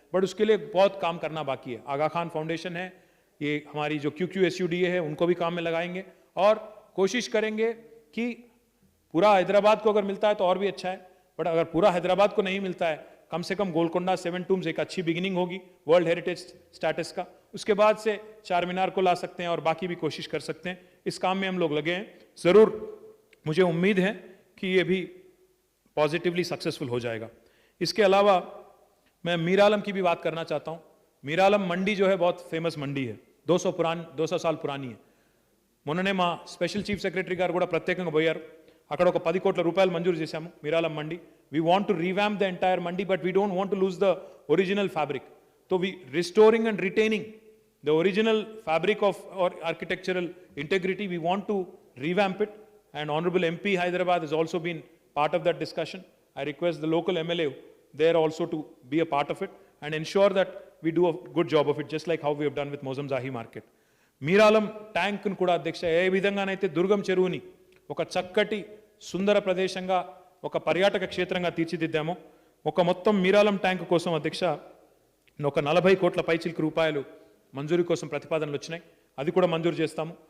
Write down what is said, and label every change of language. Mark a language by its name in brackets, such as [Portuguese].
[Hindi] But उसके लिए बहुत काम करना बाकी है. आगा खान फाउंडेशन है, ये हमारी जो QQSUDA है उनको भी काम में लगाएंगे और कोशिश करेंगे कि पूरा हैदराबाद को अगर मिलता है तो और भी अच्छा है, बट अगर पूरा हैदराबाद को नहीं मिलता है कम से कम गोलकोंडा 7 टूम्स एक अच्छी बिगिनिंग होगी वर्ल्ड हेरिटेज स्टेटस का. उसके बाद से चार मीनार को ला सकते हैं और बाकी भी कोशिश कर सकते हैं. इस काम में हम लोग लगे हैं। ज़रूर मुझे उम्मीद है कि ये भी पॉजिटिवली सक्सेसफुल हो जाएगा। इसके अलावा मैं मीरालम की भी बात करना चाहता हूँ। मीरालम मंडी जो है बहुत फेमस मंडी है, 200 साल पुरानी है। [Telugu] మొన్ననే మా స్పెషల్ చీఫ్ సెక్రటరీ గారు కూడా ప్రత్యేకంగా పోయారు. అక్కడ ఒక 10 కోట్ల రూపాయలు మంజూరు చేశాము మీరాలం మండి. [English] We want to revamp the entire mandi, but we don't want to lose the original fabric. So we restoring and retaining the original fabric of our architectural integrity, we want to revamp it. And honourable MP Hyderabad has also been part of that discussion. I request the local MLA there also to be a part of it and ensure that we do a good job of it, just like how we have done with Mozamzahi market. [Telugu] Mir Alam ట్యాంక్ను కూడా అధ్యక్ష ఏ విధంగానైతే దుర్గం చెరువుని ఒక చక్కటి సుందర ప్రదేశంగా ఒక పర్యాటక క్షేత్రంగా తీర్చిదిద్దామో, ఒక మొత్తం మీరాలం ట్యాంక్ కోసం అధ్యక్ష ఒక 40 కోట్ల పైచిలకు రూపాయలు మంజూరీ కోసం ప్రతిపాదనలు వచ్చినాయి. అది కూడా మంజూరు చేస్తాము.